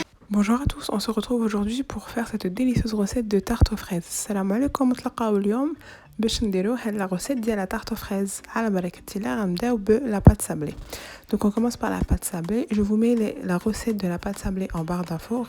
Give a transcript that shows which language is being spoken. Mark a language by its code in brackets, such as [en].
[fr] Bonjour à tous, on se retrouve aujourd'hui pour faire cette délicieuse recette de tarte aux fraises. [ar] Salam alaikum, نتلاقاو اليوم باش نديرو هاد la recette ديال la tarte aux fraises. على بركة الله غنبداو la pâte sablée. [fr] Donc on commence par la pâte sablée. Je vous mets la recette de la pâte sablée en barre d'infos.